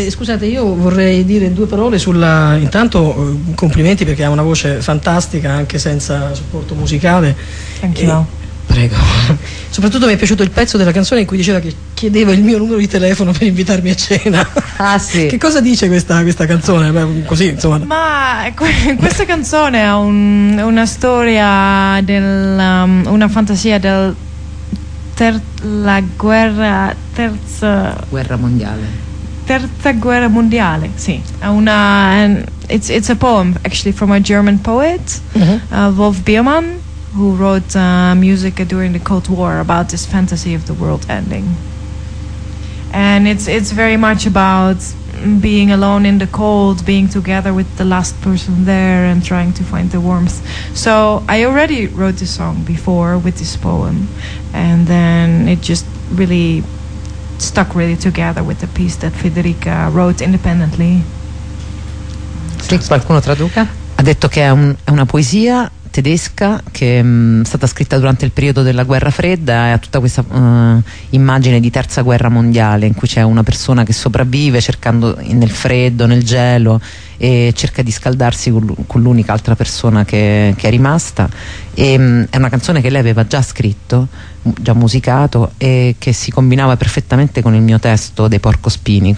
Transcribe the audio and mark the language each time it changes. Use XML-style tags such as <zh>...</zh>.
<it>Scusate, io vorrei dire due parole sulla... Intanto complimenti perché ha una voce fantastica anche senza supporto musicale.</it> <en>Thank you.</en> <it>Prego. Soprattutto mi è piaciuto il pezzo della canzone in cui diceva che chiedeva il mio numero di telefono per invitarmi a cena. Ah sì. Che cosa dice questa canzone? Beh, così, insomma. Ma questa canzone ha una storia del una fantasia del terza guerra mondiale, sì, è una</it> <en>it's a poem actually from a German poet, Wolf Biermann, who wrote music during the Cold War about this fantasy of the world ending, and it's very much about being alone in the cold, being together with the last person there and trying to find the warmth. So I already wrote this song before with this poem, and then it just really stuck really together with the piece that Federica wrote independently.</en> <it>Sì, qualcuno traduca? Ha detto che è una poesia tedesca che è stata scritta durante il periodo della guerra fredda e ha tutta questa immagine di terza guerra mondiale in cui c'è una persona che sopravvive cercando nel freddo, nel gelo, e cerca di scaldarsi con l'unica altra persona che è rimasta, e è una canzone che lei aveva già scritto, già musicato, e che si combinava perfettamente con il mio testo dei porcospini.</it>